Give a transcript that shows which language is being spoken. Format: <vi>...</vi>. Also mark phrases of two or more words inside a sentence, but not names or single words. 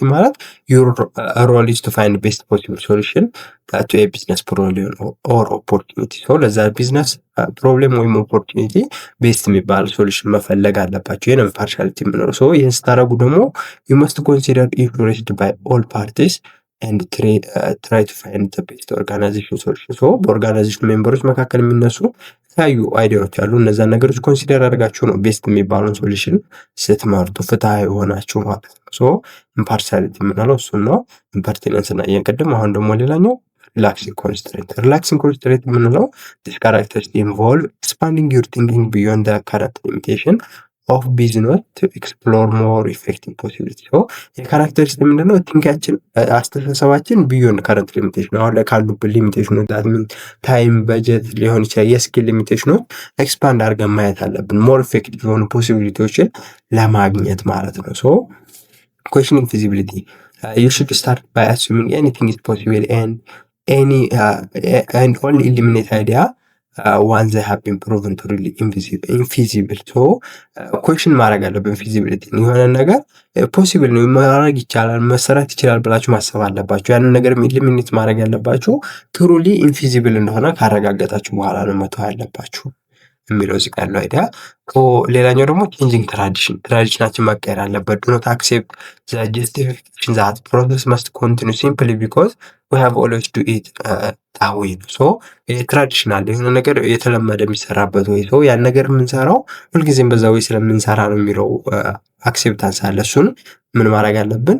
<en>ማለት your role is to find best possible solution to a business problem or opportunity።</en> <am>ለዛ ቢዝነስ ፕሮብሌም ወይም ኦፖርቹኒቲ ቤስት የሚባል ሶሉሽን መፈለግ አለባቸው። ይህን ኢምፓርሻሊቲ የምንለው። ይህን ስታደርጉ ደግሞ</am> <en>you must consider influenced by all parties and try to find the best organization solution።</en> <am>በኦርጋናይዜሽን ሜምበሮች መካከል የሚነሱ የተለያዩ አይዲያዎች አሉ። እነዛን ነገሮች ኮንሲደር አድርጋችሁ ነው ቤስት የሚባለውን ሶሉሽን ስትመርጡ ፍትሃዊ የሆናችሁ ማለት ነው። ኢምፓርሻሊቲ የምንለው እሱን ነው። ኢምፐርቲነንስ እና የቅድም። አሁን ደግሞ ሌላኛው</am> <en>relaxing constraint። relaxing constraint</en> <am>የምንለው</am> <en>this characteristic involve expanding your thinking beyond the current limitation of business to explore more effective possibilities።</en> <am>የካራክተሪስቲክ ምንድነው? ቲንካችን አስተሳሰባችን</am> <en>beyond current limitation</en> <am>አሁን ላይ ካሉብን ሊሚቴሽኖች</am> <en>that mean time፣</en> <am>በጀት ሊሆን ይችላል የስኪል ሊሚቴሽኖች ኤክስፓንድ አድርገን ማየት አለብን</am> <en>more effective</en> <am>የሆኑ ፖሲቢሊቲዎችን ለማግኘት ማለት ነው።</am> <en>questioning feasibility. You should start by assuming anything is possible and only eliminate idea once they have been proven to really infeasible።</en> <am>ኩዌሽን ማድረግ አለብን ፊዚቢሊቲ። የሆነ ነገር ፖሲብል ነው ማድረግ ይቻላል መሰራት ይችላል ብላችሁ ማሰብ አለባችሁ። ያንን ነገር ኢሊሚኔት ማድረግ ያለባችሁ</am> <en>truly infeasible</en> <am>እንደሆነ ካረጋገጣችሁ በኋላ ነው መተው ያለባችሁ። የሚለው እዚህ ጋር ያለው አይዲያ። ሌላኛው ደግሞ ቼንጂንግ ትራዲሽናችን መቀየር አለበት።</am> <en>do not accept the justification that process must continue simply because we have always do it that way</en> <am>ነው። ሶ ትራዲሽናል የሆነ ነገር የተለመደ የሚሰራበት ወይ ሰው ያን ነገር የምንሰራው ሁልጊዜም በዛ ወይ ስለምንሰራ ነው የሚለው አክሴፕታንስ አለ። እሱን ምን ማድረግ አለብን?</am>